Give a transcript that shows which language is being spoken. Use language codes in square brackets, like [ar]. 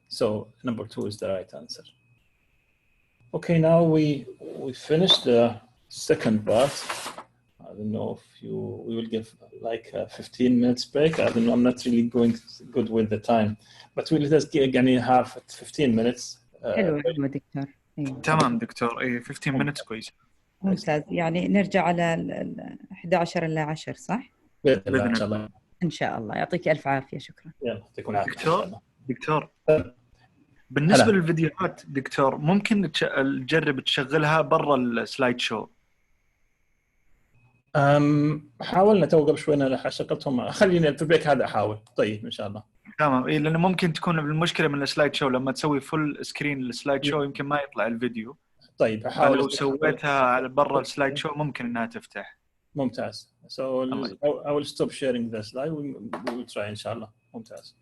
[en] So number 2 is the right answer. Okay, now we finished the second part. I don't know if we will give like a 15 minutes break. I don't know, I'm not really going good with the time, but we let us يعني have 15 minutes. [ar] حلو دكتور. تمام دكتور، 15 minutes كويس. ممتاز، يعني نرجع على 11 إلى 10 صح؟ بإذن الله إن شاء الله. إن شاء الله، يعطيك ألف عافية. شكرا. يعطيكم العافية. دكتور بالنسبة للفيديوهات دكتور، ممكن تجرب تشغلها برا السلايد شو؟ حاولنا تو قبل شوي انا شغلتهم، خليني في البريك هذا احاول. طيب ان شاء الله تمام. لانه ممكن تكون المشكله من السلايد شو لما تسوي فل سكرين للسلايد شو يمكن ما يطلع الفيديو. طيب احاول. لو سويتها على برا السلايد شو ممكن انها تفتح. ممتاز. [en] So I will stop sharing the slide. We will try ان شاء الله. [ar] ممتاز.